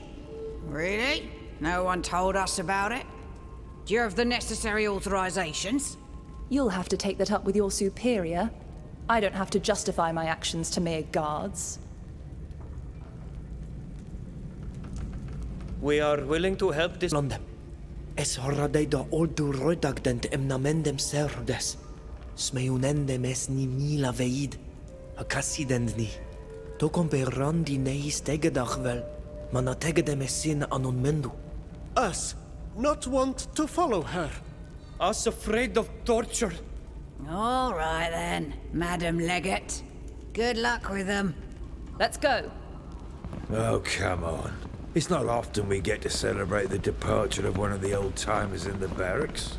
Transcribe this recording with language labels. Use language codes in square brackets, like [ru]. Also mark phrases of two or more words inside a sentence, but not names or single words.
[en] Really? No one told us about it? Do you have the necessary authorizations? You'll have to take that up with your superior. I don't have to justify my actions to mere guards. We are willing to help this London. Es horadeda oldu roidagdent emnamendem serdes. Smeunendem es ni mila veid. Akasidendni. Tokompe randi neis tegedachvel. Mana tegedem esin anon mendu. Us not want to follow her. Us afraid of torture. All right then, Madam Legate. Good luck with them. Let's go. Oh, come on. It's not often we get to celebrate the departure of one of the old-timers in the barracks.